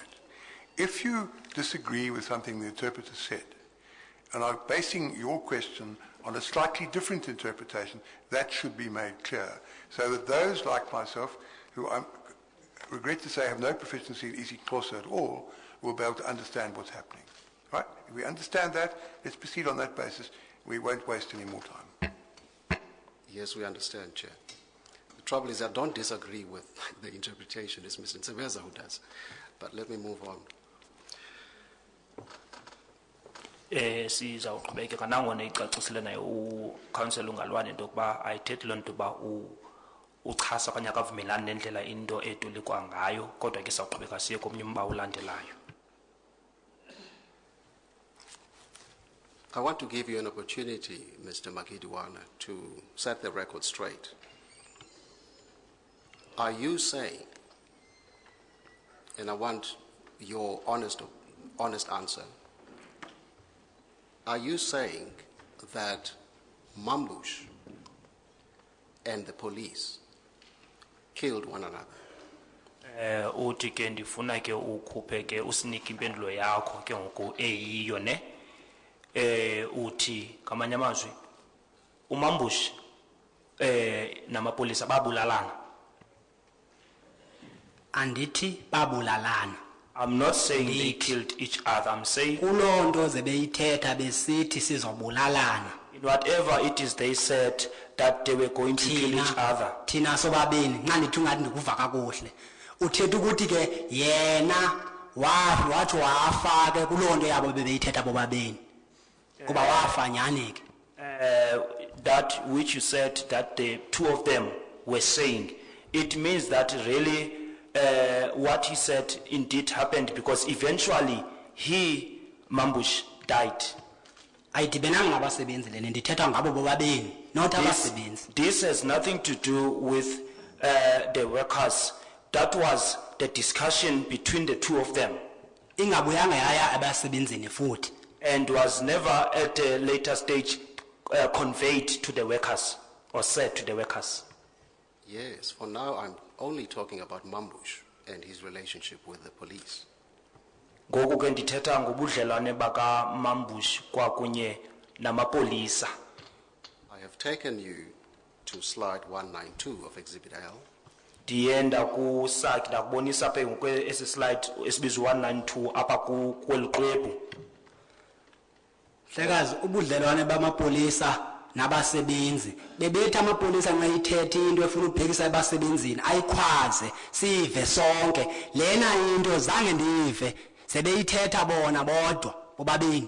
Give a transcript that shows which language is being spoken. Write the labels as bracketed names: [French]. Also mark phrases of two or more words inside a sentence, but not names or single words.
[English] If you disagree with something the interpreter said, and are basing your question on a slightly different interpretation, that should be made clear, so that those like myself, who I regret to say have no proficiency in Easy Xhosa at all, will be able to understand what's happening. Right? If we understand that, let's proceed on that basis. We won't waste any more time. Yes, we understand, Chair. The trouble is I don't disagree with the interpretation. It's Mr. Nsebeza who does. But let me move on. [Xhosa] Sizawuqhubekeka nangona icacisile nayo uCouncillor uNgalwane into yokuba ayithethi loo nto uba uchasa okanye akavumelani nendlela into etolikwa ngayo kodwa ke sawuqhubeka siye komnye umba ulandelayo. [English] I want to give you an opportunity, Mr. Makidiwana, to set the record straight. Are you saying, and I want your honest answer, are you saying that Mambush and the police killed one another? [Xhosa] Uthi ke ndifuna ke ukhuphe ke usinike impendulo yakho ke ngoku eyiyo ne uthi ngamanye amazwi uMambush namapolisa babulalana. Andithi babulalana. [English] I'm not saying they killed each other. I'm saying [Xhosa] kulonto zebeyithetha besithi sizobulalana. [English] In whatever it is they said that they were going to kill each other. [Xhosa] Thina sobabini nxa ndithi ungathi ndikuva kakuhle. Uthetha ukuthi ke yena wathi wafa ke kuloo nto yabo bebeyithetha bobabini kuba wafa nyani ke. [English] That which you said that the two of them were saying, it means that really what he said indeed happened, because eventually he, Mambush, died. [Xhosa] Ayidibenanga nabasebenzi lena ndithetha ngabo bobabini not abasebenzi. [English] This has nothing to do with the workers. That was the discussion between the two of them. [Xhosa] Ingabuyanga yaya abasebenzini futhi. [English] And was never at a later stage conveyed to the workers or said to the workers. Yes, for now I'm only talking about Mambush and his relationship with the police. [Xhosa] Ngoku ke ndithetha ngobudlelwane baka Mambush kwakunye namapolisa. [English] I have taken you to slide 192 of Exhibit L. [Xhosa] Ndienda ku site ndakubonisa apha ngokwe esi slide esibizwa 192 apha kweliqwebu. Hlekazi ubudlelwane bamapolisa nabasebenzi bebethi amapolisa nxa ithethe into efuna ubhekisa abasebenzini ayikhwaze sive sonke lena into zange ndive sebeyithetha bona bodwa bobabini.